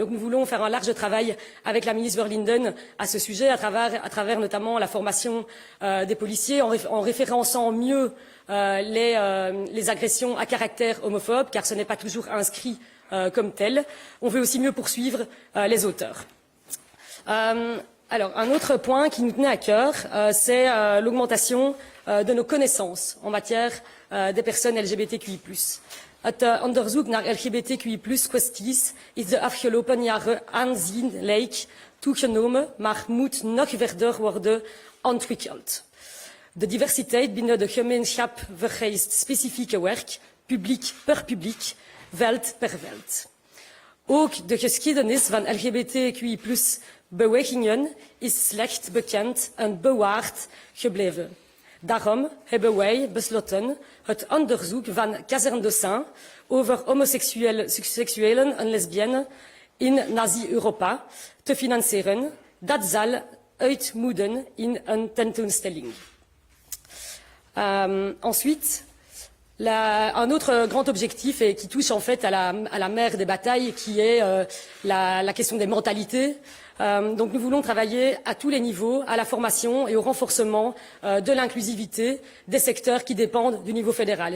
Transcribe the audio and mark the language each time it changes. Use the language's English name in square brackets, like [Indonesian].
[French] Et donc nous voulons faire un large travail avec la ministre Verlinden à ce sujet, à travers notamment la formation des policiers, en référençant mieux les agressions à caractère homophobe, car ce n'est pas toujours inscrit comme tel. On veut aussi mieux poursuivre les auteurs. Alors, un autre point qui nous tenait à cœur, c'est l'augmentation de nos connaissances en matière des personnes LGBTQI+. [Dutch] Het onderzoek naar LGBTQI+-kwesties is de afgelopen jaren aanzienlijk toegenomen, maar moet nog verder worden ontwikkeld. De diversiteit binnen de gemeenschap vereist specifieke werk, publiek per publiek, veld per veld. Ook de geschiedenis van LGBTQI+-bewegingen is slecht bekend en bewaard gebleven. Daarom hebben wij besloten het onderzoek van Kazerne de Saint over homoseksuelen en lesbiennes in Nazi-Europa te financieren. Dat zal uitmonden in een tentoonstelling. [French] Ensuite, un autre grand objectif et qui touche en fait à la mère des batailles, qui est la question des mentalités. Donc nous voulons travailler à tous les niveaux, à la formation et au renforcement de l'inclusivité des secteurs qui dépendent du niveau fédéral.